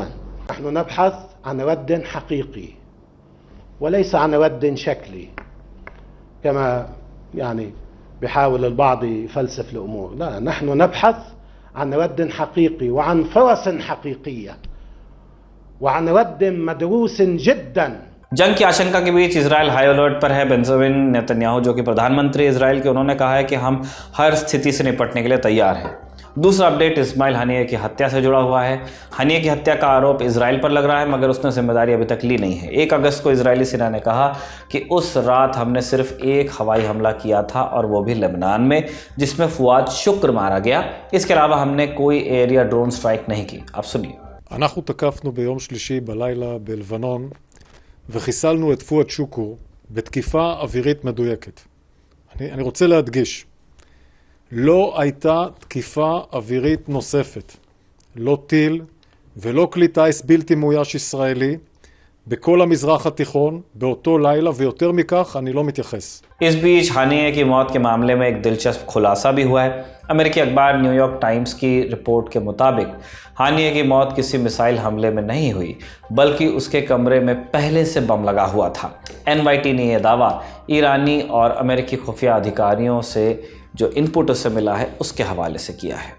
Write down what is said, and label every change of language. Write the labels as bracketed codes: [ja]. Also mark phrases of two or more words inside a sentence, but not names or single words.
[ar] نحن نبحث عن رد حقيقي وليس عن رد شكلي كما بيحاول البعض يفلسف الأمور. لا، نحن نبحث عن رد حقيقي وعن فرص حقيقية وعن رد مدروس جدا। [hi] जंग की आशंका के बीच इजराइल [en] high alert [hi] पर है। बेंजामिन नेतन्याहू जो कि प्रधानमंत्री इजराइल के, उन्होंने कहा है कि हम हर स्थिति से निपटने के लिए तैयार हैं। दूसरा अपडेट इस्माइल हनिये की हत्या से जुड़ा हुआ है। हनिये की हत्या का आरोप इजराइल पर लग रहा है, मगर उसने जिम्मेदारी अभी तक ली नहीं है। 1 अगस्त को इजरायली सेना ने कहा कि उस रात हमने सिर्फ एक हवाई हमला किया था और वो भी लेबनान में, जिसमें फुआद शुक्र मारा गया। इसके अलावा हमने कोई एयर या [en] drone strike [hi] नहीं की। अब सुनिए। [he] אנחנו תקפנו ביום שלישי בלילה בלבנון וחיסלנו את פואד שוקור בתקיפה אווירית מדויקת. אני רוצה להדגיש, לא הייתה תקיפה אווירית נוספת, לא טיל ולא כלי טיס בלתי מאויש ישראלי בכל המזרח התיכון באותו לילה, ויותר מכך אני לא מתייחס। [hi] इस बीच हनिये की मौत के मामले में एक दिलचस्प खुलासा भी हुआ है। अमेरिकी अखबार न्यूयॉर्क टाइम्स की रिपोर्ट के मुताबिक हनिये की मौत किसी मिसाइल हमले में नहीं हुई, बल्कि उसके कमरे में पहले से बम लगा हुआ था। NYT ने यह दावा ईरानी और अमेरिकी खुफिया अधिकारियों से जो इनपुट उससे मिला है उसके हवाले से किया है।